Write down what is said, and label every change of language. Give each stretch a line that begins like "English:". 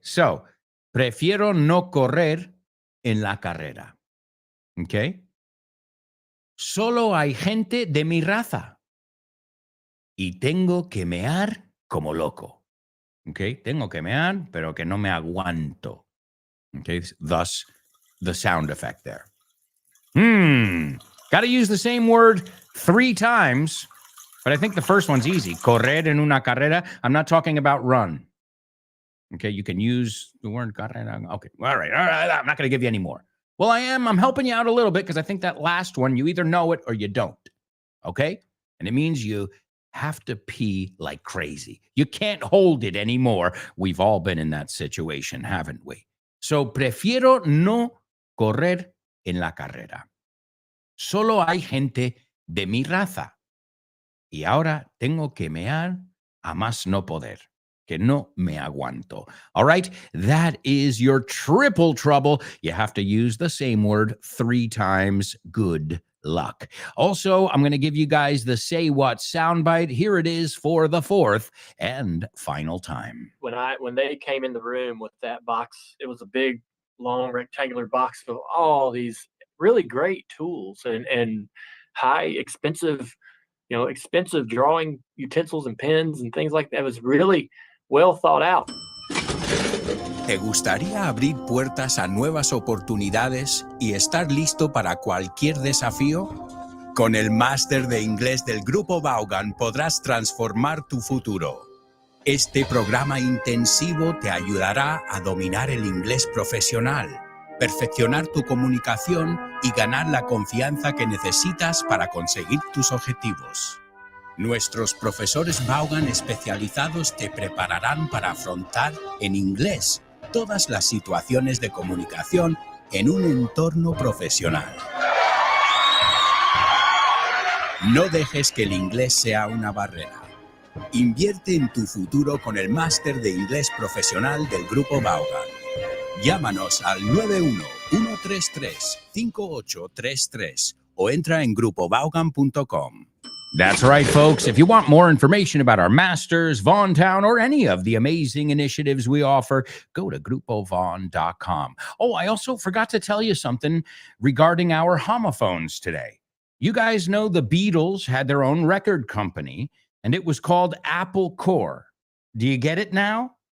Spanish: So, prefiero no correr en la carrera. Okay? Solo hay gente de mi raza. Y tengo que mear como loco. Okay? Tengo que mear, pero que no me aguanto.
English: Okay? Thus, the sound effect there. Got to use the same word 3 times, but I think the first one's easy.
Spanish: Correr en una carrera.
English: I'm not talking about run. Okay, you can use the word carrera. Okay, all right. I'm not going to give you any more. Well, I am. I'm helping you out a little bit because I think that last one, you either know it or you don't. Okay? And it means you have to pee like crazy. You can't hold it anymore. We've all been in that situation, haven't we?
Spanish: So, prefiero no correr en la carrera. Solo hay gente de mi raza. Y ahora tengo que mear a más no poder. Que no me aguanto.
English: All right, that is your triple trouble. You have to use the same word 3 times. Good luck. Also, I'm going to give you guys the Say What soundbite. Here it is for the 4th and final time. When they came in the room with that box, it was a big, long, rectangular box of all these really great tools and high expensive, expensive drawing utensils and pens and things like that. It was really well thought out.
Spanish: ¿Te gustaría abrir puertas a nuevas oportunidades y estar listo para cualquier desafío? Con el máster de inglés del Grupo Vaughan podrás transformar tu futuro. Este programa intensivo te ayudará a dominar el inglés profesional, perfeccionar tu comunicación y ganar la confianza que necesitas para conseguir tus objetivos. Nuestros profesores Vaughan especializados te prepararán para afrontar en inglés todas las situaciones de comunicación en un entorno profesional. No dejes que el inglés sea una barrera. Invierte en tu futuro con el máster de inglés profesional del Grupo Vaughan. Llámanos al 91-133-5833 o entra en grupovaughan.com.
English: That's right, folks. If you want more information about our masters, Vaughan Town, or any of the amazing initiatives we offer, go to grupovaughan.com. Oh, I also forgot to tell you something regarding our homophones today. You guys know the Beatles had their own record company, and it was called Apple Core. Do you get it now?